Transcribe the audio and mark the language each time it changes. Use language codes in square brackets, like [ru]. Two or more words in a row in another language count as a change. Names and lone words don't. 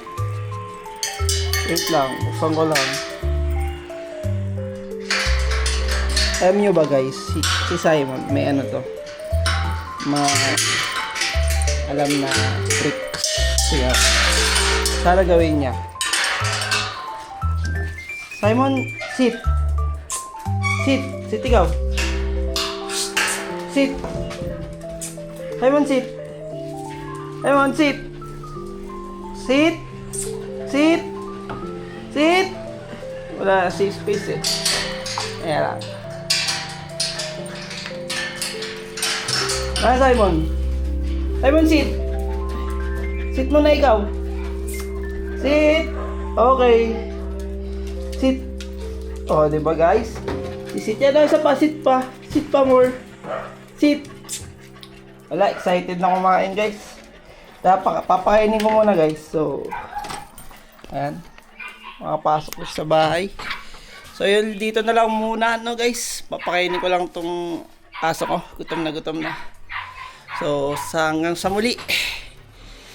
[tl] Wait lang, buksan ko lang. Alam nyo ba guys, si Simon, may ano to. Alam na trick. Kaya, sana gawin niya. Simon, sit. Sit. Sit ikaw. Sit. Simon, sit. Simon, sit. Sit. Sit. Sit. Wala na si space eh. Ayan lang. Simon. Simon, sit. Sit mo na ikaw. Sit. Okay. Sit. Oh, di ba guys? Sit yan na, isa pa. Sit pa. Sit pa more. Sit. Wala, excited na kumain guys. Papakainin ko muna guys. So, ayan. Makapasok ko sa bahay. So, yun, dito na lang muna, no guys. Papakainin ko lang tong aso ko. Gutom na gutom na. So, hanggang sa muli.